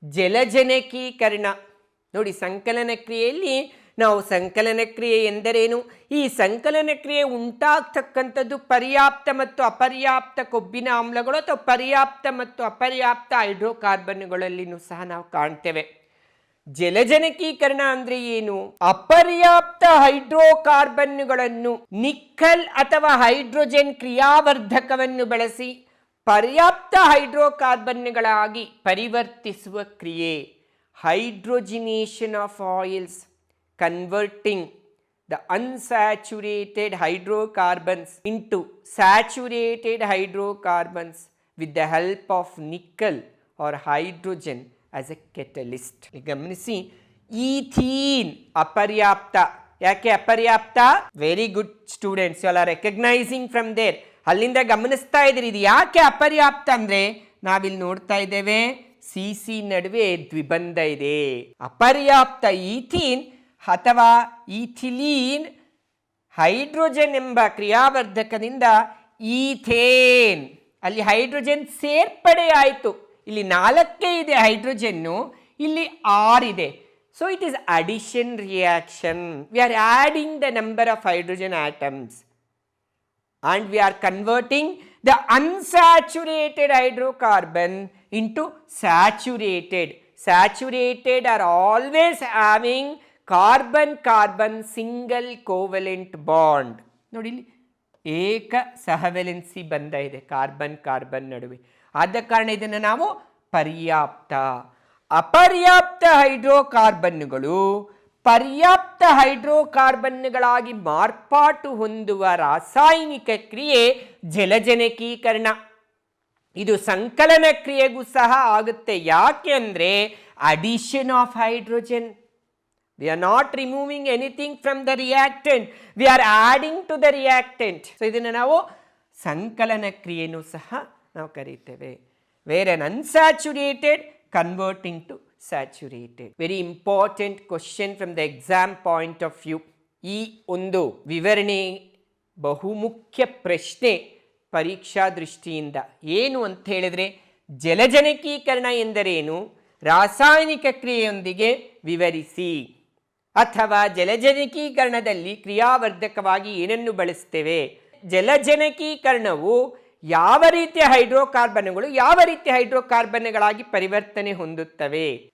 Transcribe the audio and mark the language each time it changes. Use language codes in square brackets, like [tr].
[kn] ಜಲಜನಕೀಕರಣ ನೋಡಿ, ಸಂಕಲನ ಕ್ರಿಯೆಯಲ್ಲಿ ನಾವು ಸಂಕಲನ ಕ್ರಿಯೆ ಎಂದರೇನು, ಈ ಸಂಕಲನ ಕ್ರಿಯೆ ಉಂಟಾಗ್ತಕ್ಕಂಥದ್ದು ಪರ್ಯಾಪ್ತ ಮತ್ತು ಅಪರ್ಯಾಪ್ತ ಕೊಬ್ಬಿನ ಆಮ್ಲಗಳು ಅಥವಾ ಪರ್ಯಾಪ್ತ ಮತ್ತು ಅಪರ್ಯಾಪ್ತ ಹೈಡ್ರೋಕಾರ್ಬನ್ಗಳಲ್ಲಿನೂ ಸಹ ನಾವು ಕಾಣ್ತೇವೆ. ಜಲಜನಕೀಕರಣ ಅಂದರೆ ಏನು? ಅಪರ್ಯಾಪ್ತ ಹೈಡ್ರೋಕಾರ್ಬನ್ಗಳನ್ನು ನಿಕ್ಕಲ್ ಅಥವಾ ಹೈಡ್ರೋಜನ್ ಕ್ರಿಯಾವರ್ಧಕವನ್ನು ಬಳಸಿ ಪರ್ಯಾಪ್ತ ಹೈಡ್ರೋಕಾರ್ಬನ್ಗಳಾಗಿ ಪರಿವರ್ತಿಸುವ ಕ್ರಿಯೆ. [en] Hydrogenation of oils, converting the unsaturated hydrocarbons into saturated hydrocarbons with the help of nickel or hydrogen as a catalyst. [kn] ಗಮನಿಸಿ, ಈಥೀನ್ ಅಪರ್ಯಾಪ್ತ. ಯಾಕೆ ಅಪರ್ಯಾಪ್ತ? [en] Very good students, you are recognising from there. [kn] ಅಲ್ಲಿಂದ ಗಮನಿಸ್ತಾ ಇದ್ದೀರಿ. ಇದು ಯಾಕೆ ಅಪರ್ಯಾಪ್ತ ಅಂದರೆ ನಾವಿಲ್ಲಿ ನೋಡ್ತಾ ಇದ್ದೇವೆ CC ನಡುವೆ ದ್ವಿಬಂಧ ಇದೆ. ಅಪರ್ಯಾಪ್ತ ಈಥೀನ್ ಅಥವಾ ಈಥಿಲೀನ್ ಹೈಡ್ರೋಜನ್ ಎಂಬ ಕ್ರಿಯಾವರ್ಧಕದಿಂದ ಈಥೇನ್, ಅಲ್ಲಿ ಹೈಡ್ರೋಜನ್ ಸೇರ್ಪಡೆ ಆಯಿತು. ಇಲ್ಲಿ 4 ಇದೆ ಹೈಡ್ರೋಜನ್ನು, ಇಲ್ಲಿ 6 ಇದೆ. [en] So it is addition reaction. We are adding the number of hydrogen atoms and we are converting the unsaturated hydrocarbon into saturated. Saturated are always having carbon-carbon single covalent bond. [kn] ನೋಡಿ, ಇಲ್ಲಿ ಏಕ ಸಹವೆಲೆನ್ಸಿ ಬಂಧ ಇದೆ carbon carbon ನಡುವೆ. ಆದ ಕಾರಣ ಇದನ್ನು ನಾವು ಪರ್ಯಾಪ್ತ. ಅಪರ್ಯಾಪ್ತ ಹೈಡ್ರೋಕಾರ್ಬನ್ನುಗಳು ಪರ್ಯಾಪ್ತ ಹೈಡ್ರೋಕಾರ್ಬನ್ನುಗಳಾಗಿ ಮಾರ್ಪಾಟು ಹೊಂದುವ ರಾಸಾಯನಿಕ ಕ್ರಿಯೆ ಜಲಜನಕೀಕರಣ. ಇದು ಸಂಕಲನ ಕ್ರಿಯೆಗೂ ಸಹ ಆಗುತ್ತೆ. ಯಾಕೆ ಅಂದರೆ [en] Addition of hydrogen. We are not removing anything from the reactant. We are adding to the reactant. [kn] So ಇದನ್ನು ನಾವು ಸಂಕಲನ ಕ್ರಿಯೆನೂ ಸಹ ನಾವು ಕರೀತೇವೆ. [en] Where an unsaturated converting to saturated. Very important question from the exam point of view. [kn] ಈ ಒಂದು ವಿವರಣೆ ಬಹುಮುಖ್ಯ ಪ್ರಶ್ನೆ ಪರೀಕ್ಷಾ ದೃಷ್ಟಿಯಿಂದ. ಏನು ಅಂತ ಹೇಳಿದ್ರೆ, ಜಲಜನಕೀಕರಣ ಎಂದರೇನು, ರಾಸಾಯನಿಕ ಕ್ರಿಯೆಯೊಂದಿಗೆ ವಿವರಿಸಿ. ಅಥವಾ ಜಲಜನಕೀಕರಣದಲ್ಲಿ ಕ್ರಿಯಾವರ್ಧಕವಾಗಿ ಏನನ್ನು ಬಳಸ್ತೇವೆ, ಜಲಜನಕೀಕರಣವು ಯಾವ ರೀತಿಯ ಹೈಡ್ರೋಕಾರ್ಬನ್ಗಳು ಯಾವ ರೀತಿಯ ಹೈಡ್ರೋಕಾರ್ಬನ್ಗಳಾಗಿ ಪರಿವರ್ತನೆ ಹೊಂದುತ್ತವೆ.